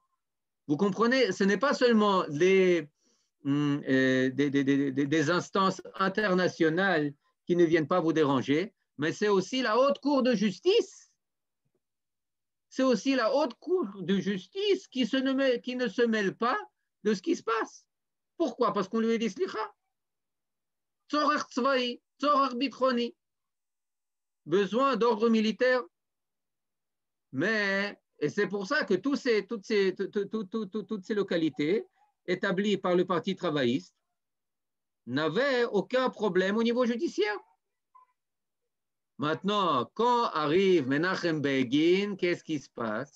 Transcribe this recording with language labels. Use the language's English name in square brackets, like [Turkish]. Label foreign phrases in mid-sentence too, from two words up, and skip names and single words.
[French] Vous comprenez, ce n'est pas seulement des instances internationales qui ne viennent pas vous déranger, mais c'est aussi la haute cour de justice. C'est aussi la haute cour de justice qui ne se mêle pas de ce qui se passe. Pourquoi? Parce qu'on lui a dit slicha. [Hebrew] צורך צבאי, צורך ביטחוני. [French] Besoin d'ordre militaire. Et c'est pour ça que toutes ces localités établies par le Parti travailliste n'avaient aucun problème au niveau judiciaire. Maintenant, quand arrive Menachem Begin, qu'est-ce qui se passe?